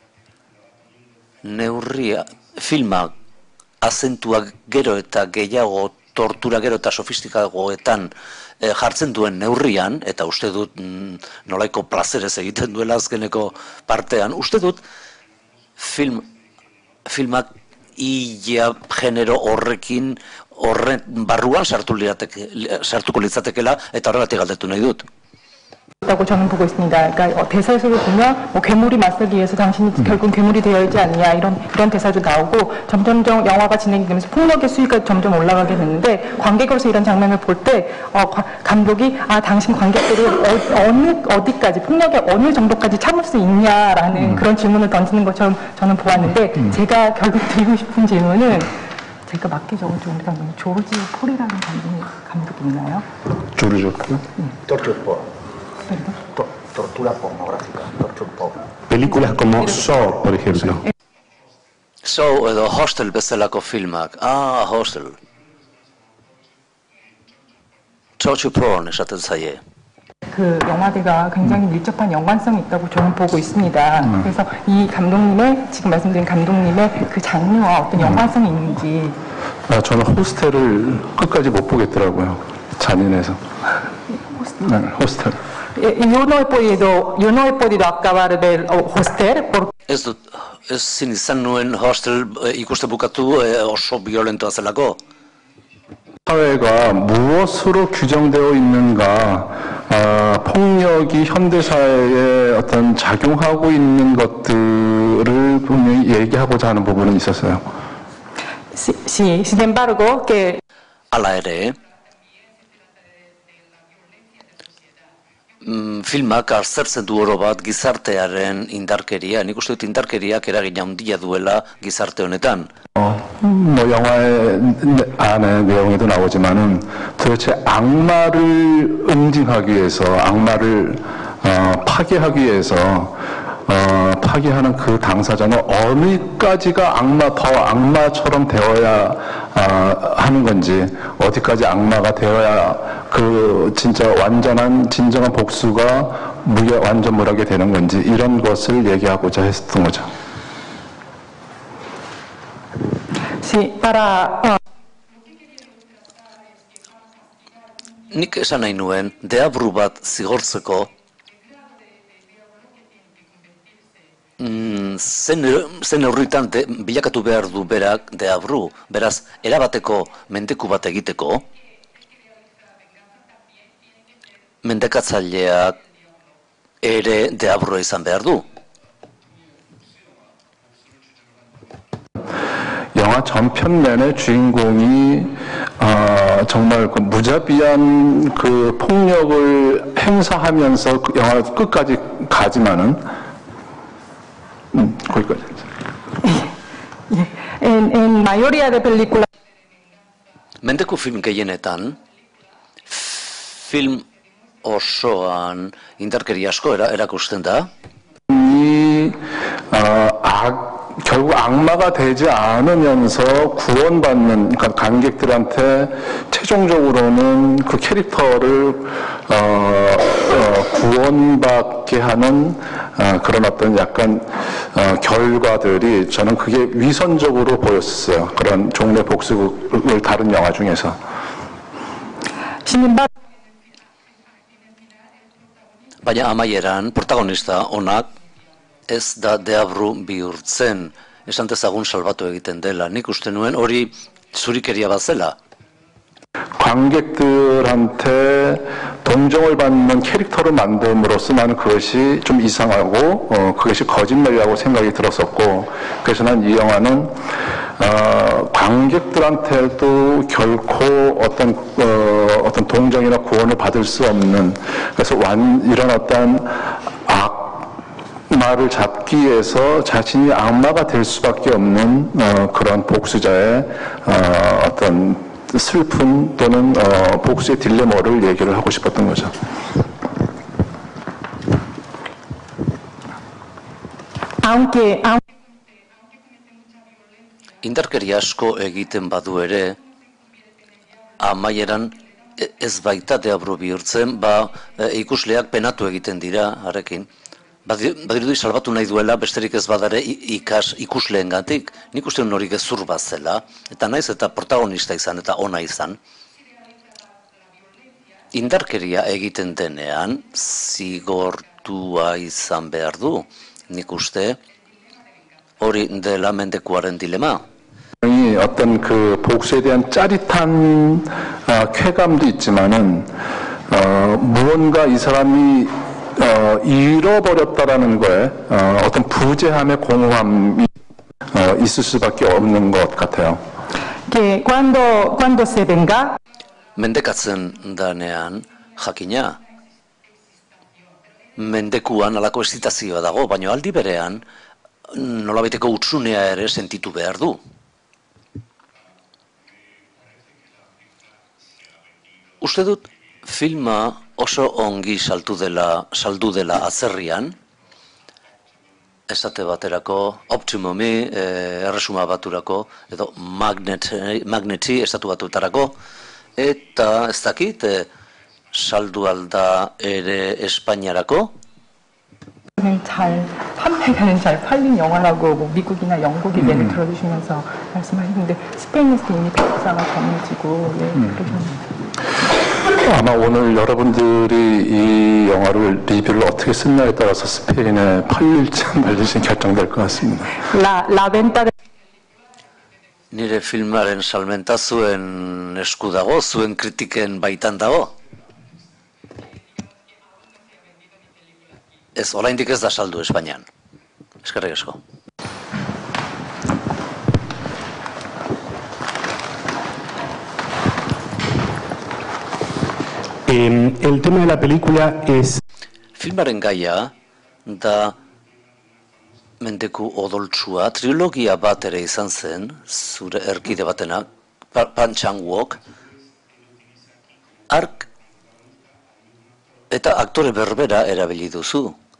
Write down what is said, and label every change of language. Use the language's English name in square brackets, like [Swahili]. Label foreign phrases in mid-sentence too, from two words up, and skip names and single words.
[Basque] neurria, filma azentuak gero eta gehiago, tortura gero eta sofistikagoetan jartzen duen neurrian, eta uste dut nolaiko plazerez egiten duela azkeneko partean, uste dut filmak ia genero horrekin barruan sartuko litzatekela, eta horregatik galdetu nahi dut. [Korean] 있다고 저는 보고 있습니다. 그러니까 대사에서도 보면 뭐 괴물이 맞서기 위해서 당신이 결국 괴물이 되어 있지 않냐 이런 대사도 나오고 점점점 영화가 진행되면서 폭력의 수위가 점점 올라가게 되는데 관객으로서 이런 장면을 볼 때 감독이 당신 관객들이 어디까지 폭력의 어느 정도까지 참을 수 있냐라는 그런 질문을 던지는 것처럼 저는 보았는데 제가 결국 드리고 싶은 질문은 제가 맞게 적은 우리 감독님 조르지 폴이라는 감독이 있나요? 조르지 [Spanish] Torture tortura pornográfica, [English] torture porn. [Spanish] Películas como Saw, por ejemplo. [Basque] Saw edo Hostel bezalako filmak. Hostel. [English] Torture porn [Basque] esaten zaie. [Korean] 그 영화들과 굉장히 밀접한 연관성이 있다고 저는 보고 있습니다. 그래서 이 감독님의 지금 말씀드린 감독님의 그 장르와 어떤 연관성이 있는지. 저는 호스텔을 끝까지 못 보겠더라고요. 잔인해서. 호스텔. [Spanish] Yo no he podido acabar del Hostel [Basque] Ezin izan nuen Hostel ikuste bukatu oso violentoa zelako. [Korean] 사회가 무엇으로 규정되어 있는가, 폭력이 현대사회에 어떤 작용하고 있는 것들을 분명히 얘기하고자 하는 부분은 있었어요. [Spanish] Sí, sin embargo, que [Basque] Hala ere, filmak aztertzen du oro bat gizartearen indarkeria. Nik uste dut indarkeriak eragina handia duela gizarte honetan. [Korean] 뭐 영화의 안에 내용에도 나오지만은 도대체 악마를 응징하기 위해서, 악마를 파괴하기 위해서 파괴하는 그 당사자는 어디까지가 더 악마처럼 되어야 하는 건지, 어디까지 악마가 되어야 그 진짜 완전한 진정한 복수가 완전무하게 되는 건지, 이런 것을 얘기하고자 했던 거죠. [Spanish] Sí, para... [Basque] Nik esan nahi nuen, deabru bat zigortzeko zen neurritan bilakatu behar du berak deabru, beraz, erabateko mendeku bat egiteko, mendekatzaileak ere deabrua izan behar du. [Korean] 영화 전편 내내 주인공이 정말 그 무자비한 그 폭력을 행사하면서 그 영화 끝까지 가지만은 거기까지. [Spanish] En mayoría de películas [Basque] Mendeku film gehienetan, film osoan indarkeria asko erakusten da. [Korean] 결국 악마가 되지 않으면서 구원받는 그러니까 관객들한테 최종적으로는 그 캐릭터를 구원받게 하는 그런 어떤 약간 결과들이 저는 그게 위선적으로 보였어요. 그런 종래 복수극을 다룬 영화 중에서. [Basque] Baina amaieran, protagonista onak ez da deabru bihurtzen, esan dezagun salbatu egiten dela. Nik uste nuen hori zurikeria bat zela. [Korean] 관객들한테 동정을 받는 캐릭터를 만듦으로써 나는 그것이 좀 이상하고 그것이 거짓말이라고 생각이 들었었고, 그래서 난 이 영화는 관객들한테도 결코 어떤 동정이나 구원을 받을 수 없는, 그래서 이런 어떤 악마를 잡기 위해서 자신이 악마가 될 수밖에 없는 그런 복수자의 어떤 슬픔 또는 복수의 딜레마를 얘기를 하고 싶었던 거죠. [Basque] Indarkeria asko egiten badu ere, amaieran ez baita deabru bihurtzen, ikusleak penatu egiten dira harekin. Badirudi salbatu nahi duela, besterik ez badare ikusleengatik, nik uste hori gezur bat zela, eta naiz eta protagonista izan eta ona izan. Indarkeria egiten denean, zigortua izan behar du, nik uste hori dela mendekuaren dilema. [Korean] 어떤 그 복수에 대한 짜릿한 쾌감도 있지만은 무언가 이 사람이 잃어버렸다라는 거에 어떤 부재함의 공허함이 있을 수밖에 없는 것 같아요. [Spanish] que cuando se venga [Basque] Mendekatzen danean jakina mendekuan alako excitazioa dago, baina aldi berean nolabaiteko hutsunea ere sentitu behar du. Uste dut filma oso ongi saldu dela atzerrian, esate baterako Optimumi, erresuma baturako, edo Magneti estatu batuetarako, eta ez dakit, saldu alda ere Espainiarako? [Korean] 판매가는 잘 팔린 영화라고 뭐 미국이나 영국 얘기를 들어주시면서 말씀하시는데 스페인에서 이미 평가가 정해지고 그러셨는데. 아마 오늘 여러분들이 이 영화를 리뷰를 어떻게 쓰느냐에 따라서 스페인에 팔릴지 말릴지 결정될 것 같습니다. [Basque] Nire filmaren salmenta zuen esku dago, zuen kritiken baitan dago. Ez, oraindik ez da saldu Espainian. Eskerrik asko. [Spanish] El tema de la película es... [Basque] Filmaren gaia da mendeku odoltsua, trilogia bat ere izan zen, zure erkide batena, Pan Chang-wook, ark eta aktore berbera erabili duzu.